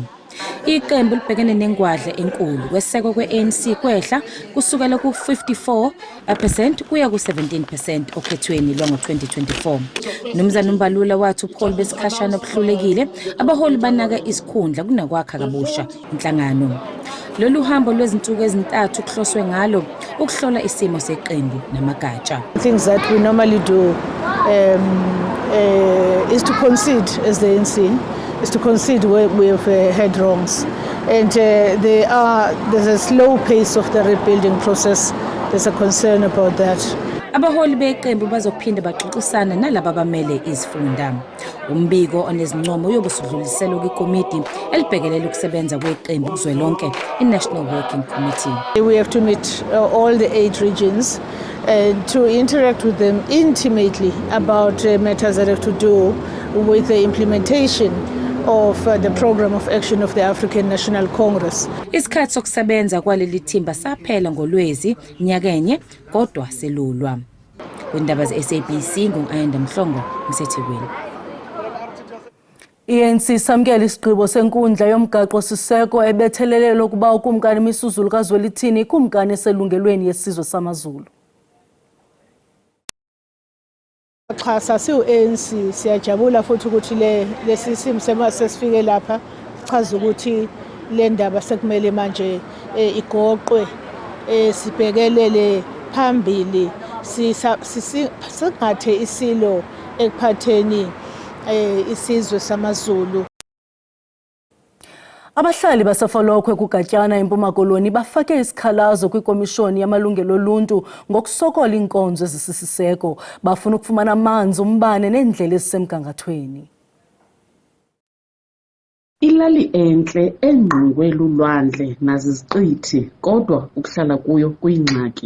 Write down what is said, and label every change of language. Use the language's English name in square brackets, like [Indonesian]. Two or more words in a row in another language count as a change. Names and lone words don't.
[Zulu] Iqembu libhekene nengwadla enkulu kwesekwa kwe-ANC kwehla kusukela ku-54% kuya ku-17% okhethweni lwango-2024. Mnumzana Mbalula wathi ubuholi besikhashana obuhlulekile abaholi banaka isikhundla kunakwakha kabusha inhlangano. Lolu hambo lwezinsuku ezintathu kuhloswe ngalo ukuhlola isimo seqembu namagatsha. [English] Things that we normally do is to concede as the ANC. Is to concede where we have had wrongs, and there's a slow pace of the rebuilding process. There's a concern about that. [Zulu] Abaholi beqembu bazophinda baxoxisana nalabo abamele izifunda. Umbiko onezincomo yobusudluliselo kwikomiti elibhekelele ukusebenza kweqembu kuzwelonke i-National Working Committee. [English] We have to meet all the 8 regions and to interact with them intimately about matters that have to do with the implementation of the program of action of the African National Congress. [Zulu] Isikhathi sokusebenza kwaleli thimba saphela ngoLwezi nyakenye kodwa selulwa. [Xhosa] Kwindaba ze-SABC ngo-Ayanda Mhlongo msethekwini. I-ANC samkela isigqibo senkundla yomgaqo siseko ebethelelelo ukuba ukumkani Misuzulu kaZwelithini ikumkani eselungelweni yesizwe samaZulu. [Zulu] Xa siu-ANC siyajabula futhi ukuthi lesi simo sesifike lapha chaza ukuthi le ndaba sekumele manje igoqwe sibhekelele phambili singathe isilo ekuphatheni isizwe samaZulu. [Xhosa] Abahlali baseFolokhwe kuGatyana eMpuma Koloni bafake isikhalazo kwikomishoni yamalungelo oluntu ngokusokola inkonzo ezisisiseko. Bafuna ukufumana amanzi, umbane neendlela ezisemgangathweni. Ilali enhle engqongwe lulwandle naziziqithi kodwa ukuhlala kuyo kuyingxaki.